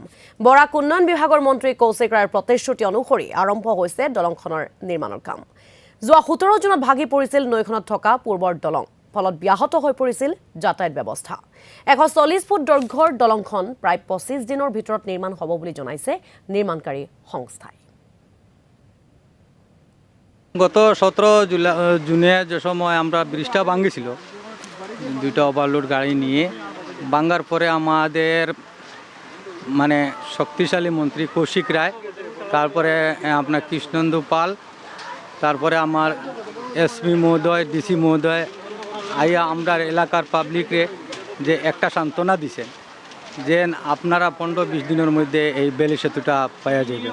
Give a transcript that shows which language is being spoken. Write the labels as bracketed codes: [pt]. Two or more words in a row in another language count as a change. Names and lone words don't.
[as] বৰাক উন্নয়ন বিভাগৰ মন্ত্ৰী কৌশিক ৰায়ৰ প্ৰতিশ্ৰুতি অনুসৰি আৰম্ভ হৈছে দলংখনৰ নিৰ্মাণৰ কাম। যোৱা 17 জুনত ভাগি পৰিছিল নৈখনত থকা পূৰ্বৰ দলং। ফলত ব্যাহত হৈ পৰিছিল যাতায়াত ব্যৱস্থা। 140 ফুট দৈৰ্ঘ্যৰ দলংখন প্ৰায় 25 দিনৰ ভিতৰত নিৰ্মাণ হ'ব বুলি জনাইছে নিৰ্মাণকাৰী সংস্থাই। [bn] গত 17 জুনে যে সময় আমরা ব্রিজটা ভাঙিছিল দুইটা ওভারলোড গাড়ি নিয়ে, ভাঙার পরে আমাদের মানে শক্তিশালী মন্ত্রী কৌশিক রায়, তারপরে আপনার কৃষ্ণেন্দু পাল, তারপরে আমার এসপি মহোদয়, ডিসি মহোদয় আইয়া আমরা এলাকার পাবলিকরে যে একটা সান্ত্বনা দিছে যে আপনারা 15-20 দিনের মধ্যে এই বেলি সেতুটা পাওয়া যাবে।